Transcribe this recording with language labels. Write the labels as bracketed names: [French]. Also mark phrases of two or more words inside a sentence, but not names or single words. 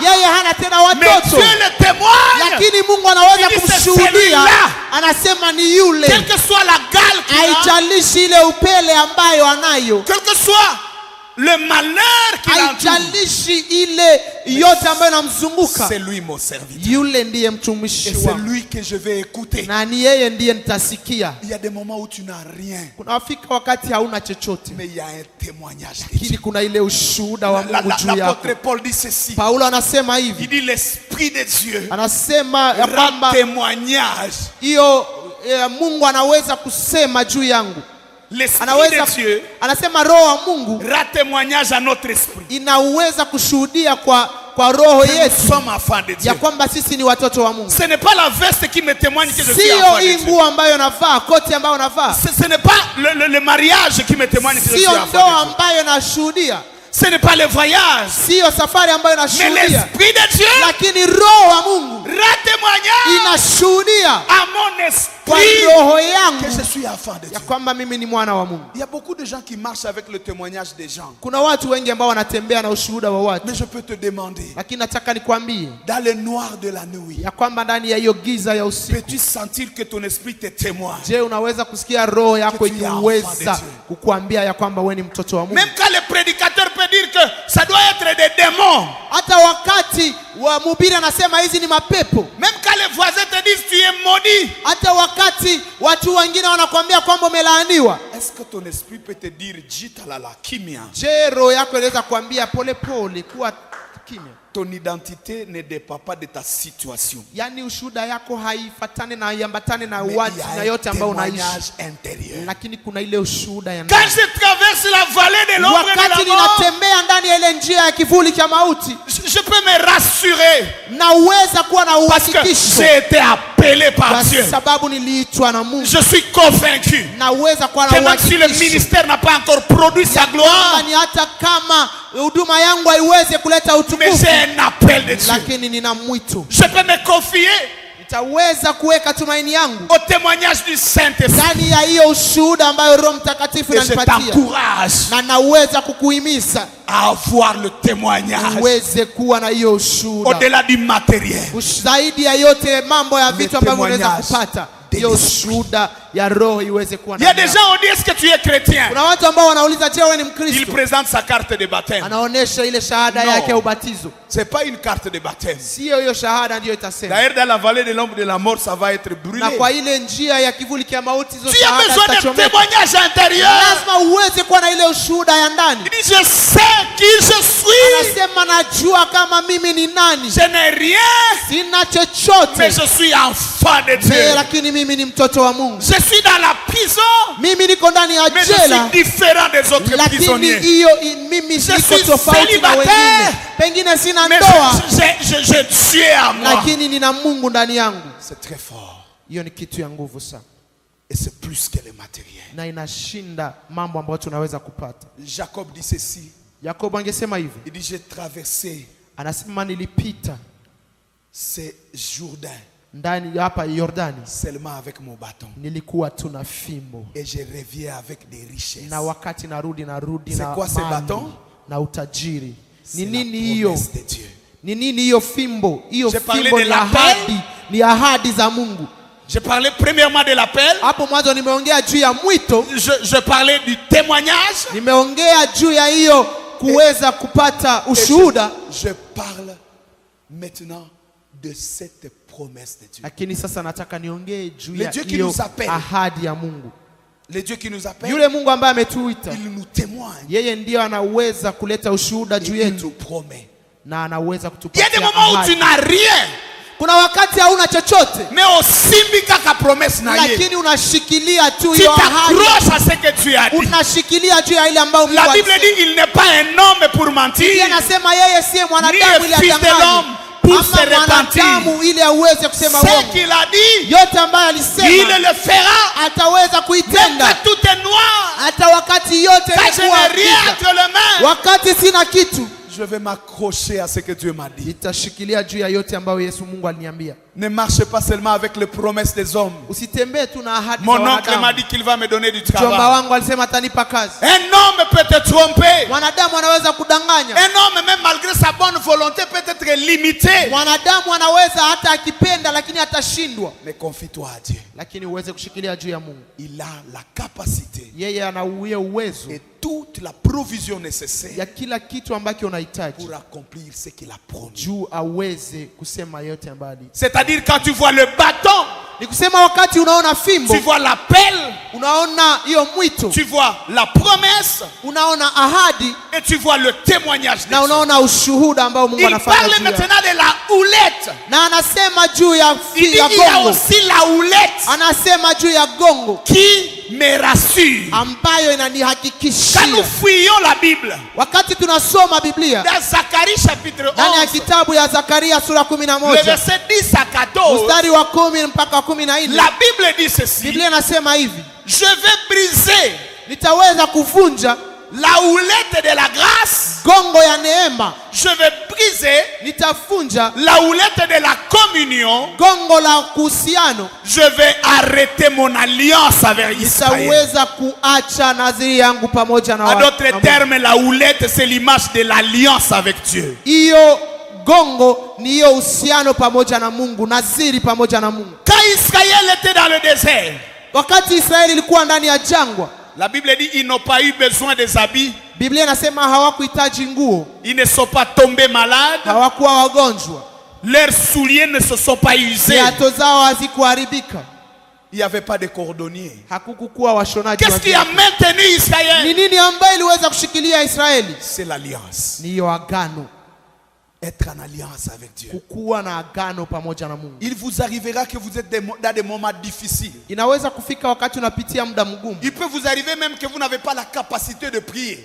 [Swahili] yeye hana tena [French] Mais [Swahili] watoto, [French] Dieu le témoigne. [Swahili] lakini Mungu anaweza [French] Il dit, c'est [Swahili] kumshuhudia, [French] celui-là. [Swahili] anasema ni yule, [French] Quelle que soit la gale qu'il a, [Swahili] haijalishi ile upele ambayo anayo, [French] quel que soit le malheur qu'il a, [Swahili] haijalishi ile yote ambayo inamzunguka, [French] c'est lui mon serviteur. [Swahili] yule ndiye mtumishi [French] Et c'est [Swahili] wangu, [French] lui que je vais écouter. [Swahili] na ni yeye ndiye nitasikia. [French] Il y a des moments où tu n'as rien, [Swahili] Kuna wafika wakati hauna chochote, [French] mais il y a un témoignage de [Swahili] lakini [French] Dieu. [Swahili] kuna ile ushuhuda wa Mungu juu yako. [French] L'apôtre Paul dit ceci. [Swahili] Paulo anasema hivi, [French] Il dit l'Esprit de Dieu [Swahili] anasema ya [French] rend [Swahili] kwamba [French] témoignage. [Swahili] hiyo Mungu anaweza kusema juu yangu, [French] L'Esprit [Swahili] anaweza, [French] de Dieu [Swahili] anasema roho wa Mungu [French] rend témoignage à notre esprit. [Swahili] inaweza kushuhudia kwa roho [French] Que nous [Swahili] yetu [French] sommes enfants de Dieu. [Swahili] ya kwamba sisi ni watoto wa Mungu. [French] Ce n'est pas la veste qui me témoigne que je suis [Swahili] Sio [French] enfant de [Swahili] hii [French] Dieu. [Swahili] nguo ambayo navaa, koti ambayo navaa, [French] Ce n'est pas le mariage qui me témoigne que je suis [Swahili] sio [French] enfant [Swahili] ndoa [French] de Dieu. [Swahili] ambayo nashuhudia, [French] Ce n'est pas le voyage. [Swahili] sio safari ambayo [French] Mais [Swahili] nashuhudia, [French] l'Esprit de Dieu [Swahili] lakini roho wa Mungu [French] rend témoignage [Swahili] inashuhudia [French] à mon [Swahili] kwa [French] esprit [Swahili] roho [French] que [Swahili] yangu [French] je suis enfant de Dieu. [Swahili] ya kwamba mimi ni mwana wa Mungu. [French] Il y a beaucoup de gens qui marchent avec le témoignage des gens. [Swahili] Kuna watu wengi ambao wanatembea na ushuhuda wa watu, [French] Mais je peux te demander, [Swahili] lakini nataka nikwambie [French] dans le noir de la nuit, [Swahili] ya kwamba ndani ya hiyo giza ya usiku, [French] peux-tu sentir que ton esprit te témoigne? [Swahili] je, unaweza kusikia roho yako [French] Que tu es enfant [Swahili] ikiweza [French] de Dieu. [Swahili] kukuambia ya kwamba wewe ni mtoto wa Mungu? [French] Même quand le prédicateur peut dire que ça doit être des démons. [Swahili] Hata wakati wa mhubiri anasema hizi ni mapepo, [French] Même quand les voisins te disent tu es maudit. [Swahili] hata wakati watu wengine wanakuambia kwamba umelaaniwa, [French] Est-ce que ton esprit peut te dire [Swahili] jita la kimia? je, roho yako inaweza kuambia pole pole, kuwa kimya? [French] Ton identité ne dépend pas de ta situation. [Swahili] Yaani ushuhuda yako haifatane na haiambatane na [French] Mais [Swahili] watu [French] il y a [Swahili] na [French] un [Swahili] yote ambayo unaishi, [French] témoignage intérieur. [Swahili] lakini kuna ile ushuhuda ya [French] Quand [Swahili] ndani. [French] je traverse la vallée de l'ombre de [Swahili] Wakati [French] la mort, [Swahili] ninatembea ndani ya ile njia ya kivuli cha mauti, [French] je peux me rassurer [Swahili] naweza kuwa na [French] parce que [Swahili] uhakikisho [French] j'ai été appelé par [Swahili] kwa [French] Dieu. [Swahili] sababu niliitwa na Mungu. [French] Je suis convaincu [Swahili] Naweza kuwa [French] que [Swahili] na [French] même si le [Swahili] uhakikisho [French] ministère n'a pas encore produit sa [Swahili] kwamba [French] gloire, [Swahili] ni hata kama huduma yangu haiweze kuleta [French] mais [Swahili] utukufu, [French] j'ai un appel de Dieu. [Swahili] lakini nina mwito. [French] Je peux me confier [Swahili] Nitaweza kuweka tumaini yangu [French] au témoignage du Saint-Esprit. [Swahili] ndani ya hiyo ushuhuda ambayo Roho Mtakatifu [French] Et je [Swahili] inanipatia, [French] t'encourage [Swahili] na naweza kukuhimiza [French] à avoir le témoignage [Swahili] uweze kuwa na hiyo ushuhuda [French] au-delà du matériel. [Swahili] zaidi ya yote mambo ya [French] Le [Swahili] vitu ambavyo unaweza [French] témoignage [Swahili] kupata, [French] de [Swahili] hiyo [French] l'esprit. [Swahili] ushuhuda ya roho iweze kuwa [French] Il y a [Swahili] ndani [French] des [Swahili] yako. [French] gens qui disent que tu es chrétien. [Swahili] Kuna watu ambao wanauliza, je, wewe ni [French] Il [Swahili] Mkristo? [French] présente sa carte de baptême. [Swahili] Anaonesha ile shahada [French] No. [Swahili] yake ya ubatizo. [French] C'est pas une carte de baptême. [Swahili] Sio hiyo shahada ndiyo itasema. [French] D'ailleurs, dans la vallée de l'ombre de la mort, ça va être brûlé. [Swahili] Na kwa ile njia ya kivuli cha mauti, hizo [French] Tu as [Swahili] shahada [French] besoin de [Swahili] zitachomeka. [French] témoignage intérieur. [Swahili] Lazima uweze kuwa na ile ushuhuda ya ndani. [French] Il dit, je sais qui je suis. [Swahili] Anasema najua kama mimi ni nani, [French] Je n'ai rien, [Swahili] sina chochote, [French] mais je suis enfant de Dieu. [Swahili] lakini mimi ni mtoto wa Mungu. [French] Je suis dans la prison, [Swahili] Mimi niko ndani ya [French] mais je [Swahili] jela, [French] suis différent des autres [Swahili] lakini [French] prisonniers. [Swahili] mimi [French] Je [Swahili] niko [French] suis [Swahili] tofauti na [French] célibataire. [Swahili] wengine. Pengine sina [French] Mais [Swahili] ndoa, [French] j'ai Dieu à moi. [Swahili] lakini nina Mungu ndani yangu. [French] C'est très fort. [Swahili] Hiyo ni kitu ya nguvu sana, [French] Et c'est plus que le matériel. [Swahili] na inashinda mambo ambayo tunaweza kupata. [French] Jacob dit ceci. [Swahili] Yakobo angesema hivi, [French] Il dit, j'ai traversé [Swahili] anasema nilipita [French] c'est Jourdain, [Swahili] ndani hapa Yordani [French] seulement avec mon bâton. [Swahili] nilikuwa tuna fimbo, [French] Et je reviens avec des richesses. [Swahili] na wakati narudi [French] C'est [Swahili] na [French] quoi ce [Swahili] mali [French] bâton? [Swahili] na utajiri. [French] C'est [Swahili] Ni [French] la [Swahili] nini hiyo? [French] promesse de Dieu. [Swahili] Ni nini hiyo fimbo? Hiyo [French] J'ai parlé [Swahili] fimbo [French] de [Swahili] ni [French] l'appel. [Swahili] ahadi, ni ahadi za Mungu. [French] Je parlais premièrement de l'appel. [Swahili] Hapo mwanzo nimeongea juu ya mwito, [French] Je parlais du témoignage. [Swahili] nimeongea juu ya hiyo kuweza kupata [French] Et [Swahili] ushuhuda, [French] je parle maintenant de cette promesse de Dieu. [Swahili] lakini sasa nataka niongee juu [French] Le [Swahili] ya [French] Dieu qui [Swahili] hiyo [French] nous appelle. [Swahili] ahadi ya Mungu. [French] Le Dieu qui nous appelle, [Swahili] Yule Mungu ambaye ametuita, [French] il nous témoigne. [Swahili] yeye ndiyo anaweza kuleta ushuhuda [French] Et [Swahili] juu [French] il [Swahili] yetu [French] nous promet. [Swahili] na anaweza [French] Il y a des [Swahili] kutupatia [French] moments où tu [Swahili] ahadi. [French] n'as rien, [Swahili] Kuna wakati hauna chochote, [French] mais aussi ka promesse na ye. [Swahili] lakini unashikilia tu [French] Tu [Swahili] hiyo ahadi, [French] t'accroches à ce que tu as dit. [Swahili] unashikilia juu ya ile ambayo Mungu [French] La Bible [Swahili] alisema. [French] dit il n'est pas un homme pour mentir, [Swahili] Biblia inasema yeye siye ni mwanadamu [French] un [Swahili] ili [French] fils de [Swahili] adanganye, [French] l'homme pour se [Swahili] ama [French] repentir. [Swahili] mwanadamu ili aweze kusema [French] Ce [Swahili] uongo. [French] qu'il a dit, [Swahili] Yote ambayo [French] il [Swahili] alisema [French] le fera. [Swahili] ataweza [French] Même [Swahili] kuitenda, [French] quand tout est noir, [Swahili] hata wakati yote [French] quand je [Swahili] imekuwa [French] n'ai rien [Swahili] giza. [French] entre les mains, [Swahili] Wakati sina kitu, [French] je vais m'accrocher à ce que Dieu m'a dit. [Swahili] nitashikilia juu ya yote ambayo Yesu Mungu aliniambia. [French] Ne marche pas seulement avec les promesses des hommes. [Swahili] Usitembee tu na ahadi za [French] Mon oncle m'a [Swahili] wanadamu. [French] dit qu'il va me donner du [Swahili] Mjomba [French] travail. [Swahili] wangu alisema atanipa kazi. [French] Un homme peut te tromper. [Swahili] Mwanadamu anaweza kudanganya. [French] Un homme, même malgré sa bonne volonté, peut être limité. [Swahili] Mwanadamu anaweza hata akipenda lakini atashindwa, [French] Mais confie-toi à Dieu. [Swahili] lakini uweze kushikilia juu ya Mungu. [French] Il a la capacité [Swahili] Yeye ana uwezo [French] et toute la provision nécessaire [Swahili] ya kila kitu ambacho unahitaji [French] pour accomplir ce qu'il a promis. [Swahili] juu aweze kusema yote ambayo ali. [French] C'est-à-dire quand tu vois le bâton, [Swahili] Ni kusema wakati unaona fimbo, [French] tu vois l'appel, [Swahili] unaona hiyo mwito, [French] tu vois la promesse [Swahili] unaona ahadi [French] et tu vois le témoignage de [Swahili] na [French] Dieu. [Swahili] unaona ushuhuda ambao Mungu [French] Il [Swahili] anafanya [French] parle [Swahili] juu ya. [French] maintenant de la houlette. [Swahili] Na anasema juu ya [French] Il dit [Swahili] ya [French] il y a [Swahili] gongo, [French] aussi la houlette [Swahili] anasema juu ya gongo [French] qui me rassure. [Swahili] ambayo [French] Quand nous [Swahili] inanihakikishia. [French] fouillons la Bible, [Swahili] Wakati tunasoma Biblia [French] dans Zacharie chapitre [Swahili] ndani ya [French] 11, [Swahili] kitabu ya Zakaria sura [French] le [Swahili] 11 [French] verset 10 à 14, [Swahili] mstari wa 10 mpaka 14, [French] la Bible dit ceci: [Swahili] Biblia inasema hivi: [French] je vais briser [Swahili] nitaweza kuvunja [French] la houlette de la grâce, [Swahili] gongo ya neema, [French] je vais briser [Swahili] nitavunja [French] la houlette de la communion, [Swahili] gongo la kuhusiano, [French] je vais arrêter mon alliance avec Israël. [Swahili] nitaweza kuacha nadhiri yangu pamoja na [French] En [Swahili] na [French] d'autres [Swahili] Mungu. [French] termes, la houlette, c'est l'image de l'alliance avec Dieu. [Swahili] Hiyo gongo ni hiyo uhusiano pamoja na Mungu, nadhiri pamoja na Mungu. [French] Quand Israël était dans le désert, [Swahili] Wakati Israeli ilikuwa ndani ya jangwa, [French] la Bible dit ils n'ont pas eu besoin des habits, [Swahili] Biblia inasema hawakuhitaji nguo, [French] ils ne sont pas tombés malades, [Swahili] hawakuwa wagonjwa, [French] leurs souliers ne se sont pas usés, [Swahili] viatu zao hazikuharibika, [French] il n'y avait pas de cordonnier. [Swahili] hakukukuwa washonaji wa [French] Qu'est-ce qui a [Swahili] viatu. [French] maintenu [Swahili] Ni [French] Israël? [Swahili] nini ambayo iliweza kushikilia Israeli? [French] C'est l'alliance. [Swahili] Ni hiyo agano, [French] Être en alliance avec Dieu. [Swahili] kukuwa na agano pamoja na Mungu. [French] Il vous arrivera que vous êtes dans des moments difficiles. [Swahili] Inaweza kufika wakati unapitia muda mgumu, [French] Il peut vous arriver même que vous n'avez pas la capacité de prier.